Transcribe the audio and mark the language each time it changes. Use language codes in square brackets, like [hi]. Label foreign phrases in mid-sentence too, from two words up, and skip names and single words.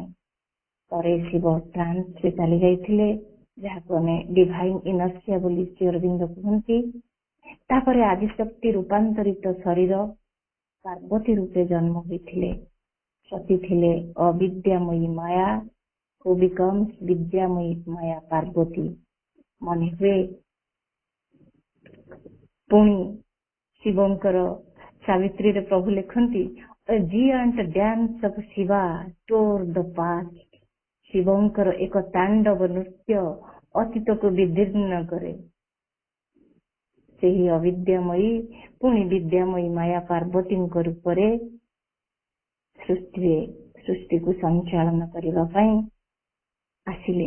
[or] ପରେ ଶିବ ଟ୍ରାନ୍ସରେ ଚାଲି ଯାଇଥିଲେ, ଯାହାକୁ ଆମେ [en] divine inertia [or] ବୋଲି ଶ୍ରୀ ଅରବିନ୍ଦ କୁହନ୍ତି। ତାପରେ ଆଦିଶକ୍ତି ରୂପାନ୍ତରିତ ଶରୀର ପାର୍ବତୀ ରୂପେ ଜନ୍ମ ହୋଇଥିଲେ। ସତୀ ଥିଲେ ଅବିଦ୍ୟାମୟୀ ମାୟା, [en] who becomes [or] ବିଦ୍ୟାମୟୀ ମାୟା ପାର୍ବତୀ। ମନେ ହୁଏ ପୁଣି ଶିବଙ୍କର ସାବିତ୍ରୀରେ ପ୍ରଭୁ ଲେଖନ୍ତି, [en] a giant dance of Shiva tore the past। [or] ଶିବଙ୍କର ଏକ ତାଣ୍ଡବ ନୃତ୍ୟ ଅତୀତକୁ ବିଦୀର୍ଣ୍ଣ କରେ। ସେହି ଅବିଦ୍ୟାମୟୀ ପୁଣି ବିଦ୍ୟାମୟୀ ମାୟା ପାର୍ବତୀଙ୍କ ରୂପରେ ସୃଷ୍ଟିକୁ ସଞ୍ଚାଳନ କରିବା ପାଇଁ ଆସିଲେ।